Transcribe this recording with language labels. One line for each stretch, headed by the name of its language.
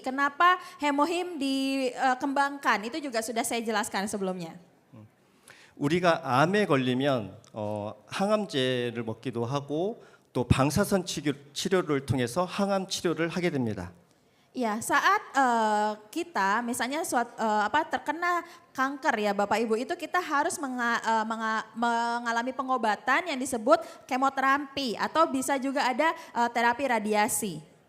Indonesian: Kenapa Hemohim dikembangkan itu juga sudah saya jelaskan sebelumnya.
Korean: 우리가 암에 걸리면 항암제를 먹기도 하고 또 방사선 치료를 통해서 항암 치료를 하게 됩니다.
Indonesian: Ya saat kita misalnya terkena kanker ya Bapak Ibu itu kita harus mengalami pengobatan yang disebut kemoterapi atau bisa juga ada terapi radiasi.